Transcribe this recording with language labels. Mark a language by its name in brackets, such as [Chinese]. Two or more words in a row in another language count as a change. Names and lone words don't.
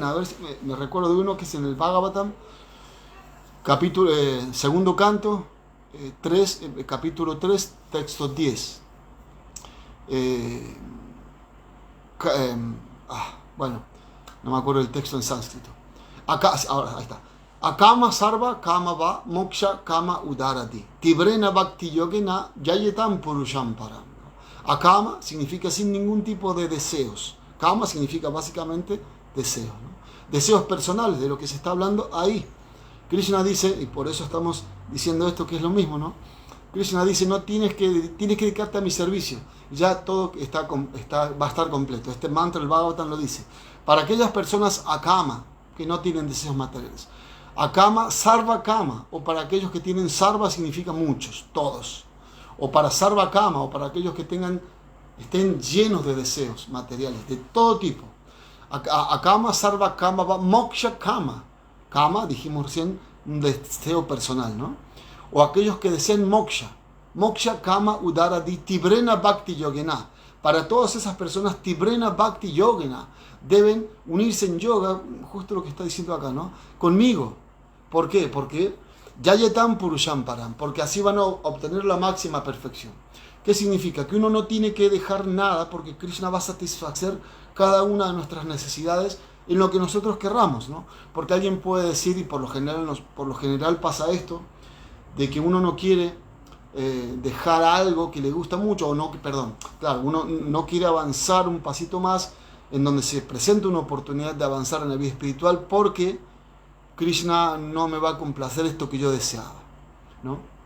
[Spanish] A ver si me recuerdo de uno que es en el Bhagavatam, capítulo, segundo canto, capítulo 3, texto 10. Bueno, no me acuerdo el texto en sánscrito. Ahora, ahí está. [Sanskrit] Akama sarva kama va moksha kama udarati. Tibrena bhakti yogena yayetam purusham param. [Spanish] Akama significa sin ningún tipo de deseos. Kama significa básicamente deseos, ¿no? Deseos personales, de lo que se está hablando ahí. Krishna dice, y por eso estamos diciendo esto que es lo mismo, ¿no? Krishna dice, tienes que dedicarte a mi servicio. Ya todo va a estar completo. Este mantra, el Bhagavatam lo dice. Para aquellas personas akama, que no tienen deseos materiales. [Sanskrit] Akama, sarva kama, [Spanish] o para aquellos que tienen sarva significa muchos, todos. O para [Sanskrit] sarva kama, [Spanish] o para aquellos que estén llenos de deseos materiales, de todo tipo. [Sanskrit] Akama, sarva kama, moksha kama. [Spanish] Kama, dijimos recién, un deseo personal, ¿no? O aquellos que deseen moksha. [Sanskrit] Moksha kama udaradi tibrena bhakti yogena. [Spanish] Para todas esas personas, [Sanskrit] tibrena bhakti yogena, [Spanish] deben unirse en yoga, justo lo que está diciendo acá, ¿no? Conmigo. ¿Por qué? Porque [Sanskrit] yayetam purusham param, [Spanish] porque así van a obtener la máxima perfección. ¿Qué significa? Que uno no tiene que dejar nada, porque Krishna va a satisfacer cada una de nuestras necesidades en lo que nosotros querramos, ¿no? Porque alguien puede decir, y por lo general pasa esto, de que uno no quiere dejar algo que le gusta mucho, uno no quiere avanzar un pasito más en donde se presenta una oportunidad de avanzar en la vida espiritual porque Krishna no me va a complacer esto que yo deseaba, ¿no?